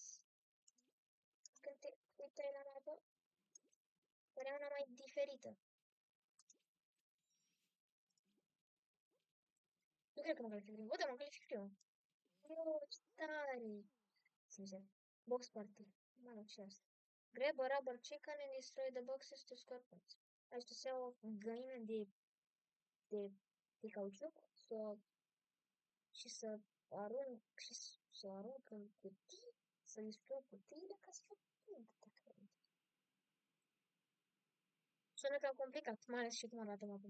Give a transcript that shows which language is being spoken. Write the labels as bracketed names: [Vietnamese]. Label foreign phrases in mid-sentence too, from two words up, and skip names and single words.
[Romanian] Când te uitai la mapă, părea una mai diferită. Nu cred că mă calific primul. Bă, da, mă calific primul. Eu, ce tare. Sincer. Box party. Mamă, ce asta? [English] Grab a rubber chicken and destroy the boxes to score points. [Romanian] Hai să se o găină de cauciuc și să arunc în cutii, să distrug cutiile ca să fac puncte. Sună cam complicat, mai ales și cum arată mapă.